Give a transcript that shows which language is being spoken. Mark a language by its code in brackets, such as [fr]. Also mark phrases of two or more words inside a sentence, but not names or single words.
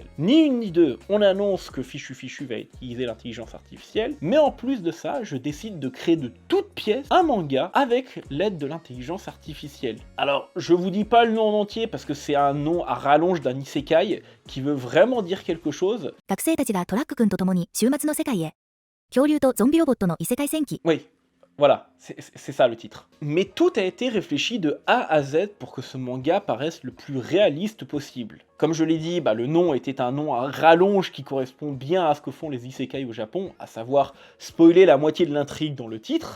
[fr] Ni une ni deux, on annonce que Fichu va utiliser l'intelligence artificielle, mais en plus de ça, je décide de créer de toutes pièces un manga avec l'aide de l'intelligence artificielle. Alors, je vous dis pas le nom en entier parce que c'est un nom à rallonge d'un isekai qui veut vraiment dire quelque chose. [ja] 学生たちがトラック君と共に終末の世界へ。恐竜とゾンビロボットの異世界戦記。 [fr] Oui, voilà, c'est ça le titre. Mais tout a été réfléchi de A à Z pour que ce manga paraisse le plus réaliste possible. Comme je l'ai dit, le nom était un nom à rallonge qui correspond bien à ce que font les isekai au Japon, à savoir spoiler la moitié de l'intrigue dans le titre.